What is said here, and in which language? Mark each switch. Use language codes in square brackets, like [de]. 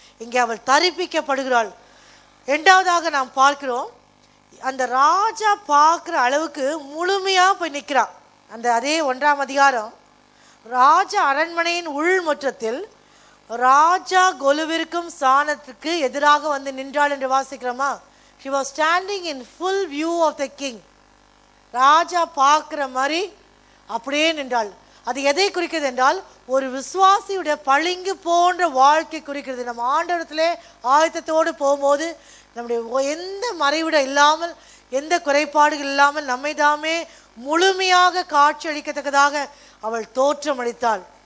[ta] இங்கே அவள் தரிப்பிக்கப்படுகிறாள். 2வதாக நாம் பார்க்கிறோம், அந்த ராஜா பார்க்குற அளவுக்கு முழுமையாக போய் நிற்கிறான். அந்த அதே 1ஆம் அதிகாரம் ராஜ அரண்மனையின் உள்முற்றத்தில் ராஜா கொலுவிற்கும் சாணத்துக்கு எதிராக வந்து நின்றாள் என்று வாசிக்கிறோமா? [en] She was standing in full view of the king. [ta] ராஜா பார்க்குற மாதிரி அப்படியே நின்றாள். அது எதை குறிக்கிறது என்றால், ஒரு விசுவாசியுடைய பளிங்கு போன்ற வாழ்க்கை குறிக்கிறது. நம்ம ஆண்டவரத்திலே ஆயத்தத்தோடு போகும்போது நம்முடைய எந்த மறைவிட இல்லாமல், எந்த குறைபாடுகள் இல்லாமல் நம்மை தாமே முழுமையாக காட்சி அளிக்கத்தக்கதாக அவள் தோற்றமளித்தாள்.